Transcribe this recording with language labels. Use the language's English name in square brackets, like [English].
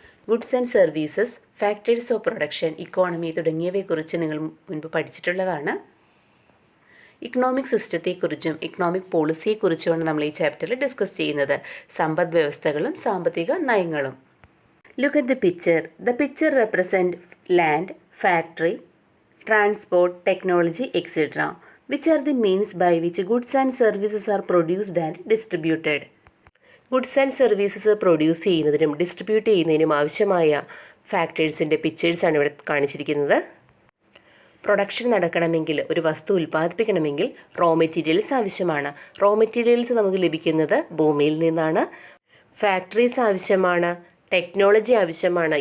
[Malayalam] Goods and services, factors of production, economy തുടങ്ങിയവയെക്കുറിച്ച് നിങ്ങൾ മുൻപ് പഠിച്ചിട്ടുള്ളതാണ്. ഇക്കണോമിക് സിസ്റ്റത്തെക്കുറിച്ചും ഇക്കണോമിക് പോളിസിയെക്കുറിച്ചുമാണ് നമ്മൾ ഈ ചാപ്റ്ററിൽ ഡിസ്കസ് ചെയ്യുന്നത്. സമ്പദ് വ്യവസ്ഥകളും സാമ്പത്തിക നയങ്ങളും. [English] Look at the picture. The picture represents land, factory, transport, technology, etc., which are the means by which goods and services are produced and distributed. [Malayalam] Goods and services produce ചെയ്യുന്നതിനും distribute ചെയ്യുന്നതിനും ആവശ്യമായ ഫാക്ടേഴ്സിൻ്റെ പിക്ചേഴ്സാണ് ഇവിടെ കാണിച്ചിരിക്കുന്നത്. പ്രൊഡക്ഷൻ നടക്കണമെങ്കിൽ, ഒരു വസ്തു ഉൽപ്പാദിപ്പിക്കണമെങ്കിൽ raw materials ആവശ്യമാണ്. Raw materials നമുക്ക് ലഭിക്കുന്നത് ഭൂമിയിൽ നിന്നാണ്. ഫാക്ടറീസ് ആവശ്യമാണ്, ടെക്നോളജി ആവശ്യമാണ്.